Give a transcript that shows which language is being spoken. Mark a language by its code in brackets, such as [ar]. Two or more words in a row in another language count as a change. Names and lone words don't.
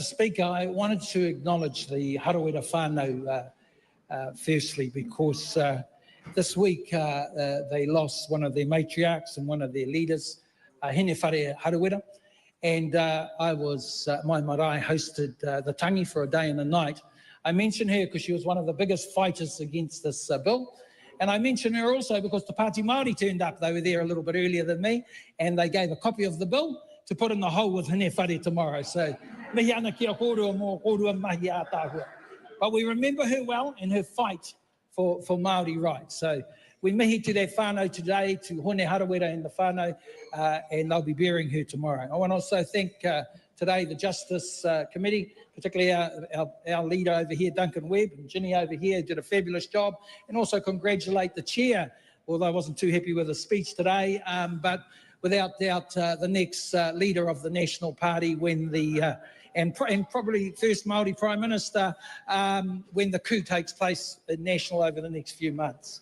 [en] Speaker, I wanted to acknowledge the Harawira whānau firstly, because this week they lost one of their matriarchs and one of their leaders, Hine Whare Harawira, and I was, my marae hosted the tangi for a day and a night. I mention her because she was one of the biggest fighters against this bill. And I mention her also because the Pāti Māori turned up. They were there a little bit earlier than me, and they gave a copy of the bill to put in the hole with Hine Whare tomorrow. So, [mi] mihi ana kia kōrua mō kōrua mahi a tāhua. [en] But we remember her well in her fight for Māori rights. So, we mihi to their whānau today, to Hone Harawira and the whānau, and they'll be burying her tomorrow. I want to also thank today the Justice Committee, particularly our leader over here, Duncan Webb, and Ginny over here did a fabulous job, and also congratulate the chair, although I wasn't too happy with the speech today, but without doubt the next leader of the National Party when the, and probably first Māori Prime Minister when the coup takes place at National over the next few months.